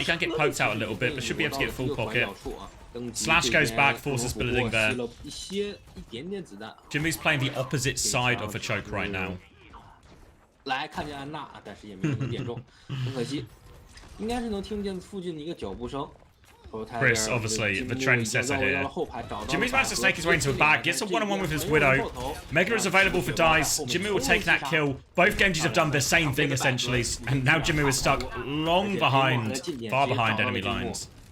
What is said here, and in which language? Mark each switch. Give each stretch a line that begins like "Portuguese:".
English: He can get poked out a little bit, but should be able to get full pocket. Slash goes back, forces Building there. Jimmy's playing the opposite side of the choke right now.
Chinese: 来看见安娜，但是也没有能点中，很可惜。应该是能听见附近的一个脚步声。
English: Chris, obviously, the trendsetter here. Jimmy's managed to snake his way into a bag, gets a one-on-one with his Widow. Mega is available for dice. Jimmy will take that kill. Both Genjis have done the same thing, essentially. And now Jimmy is stuck long behind, far behind enemy lines.